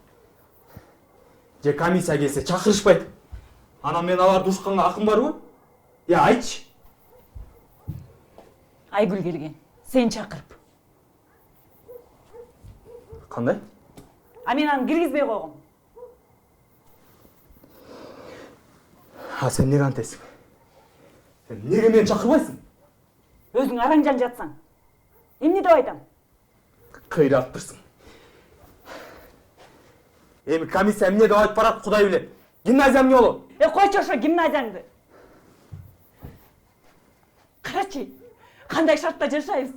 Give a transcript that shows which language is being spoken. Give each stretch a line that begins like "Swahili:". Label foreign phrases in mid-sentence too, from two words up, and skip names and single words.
Kyrgyz: Же комиссия келсе чакырышпайт. Анан мен аларды ушканга акым барбы? Айтчы. Айгүл келген. Сен чакырып. Кандай? Мен аны киргизбей койгом. Сен неге антесиң? Неге мени чакырбайсың? Өзің араңжан жатсаң. Эмне деп айтам? Кыйраттырсың. Эми комиссия эмне деп айтып барат, Кудай билет. Гимназия эмне болот? Койчу ошо гимназияңды. Карачы, кандай шартта жашайбыз?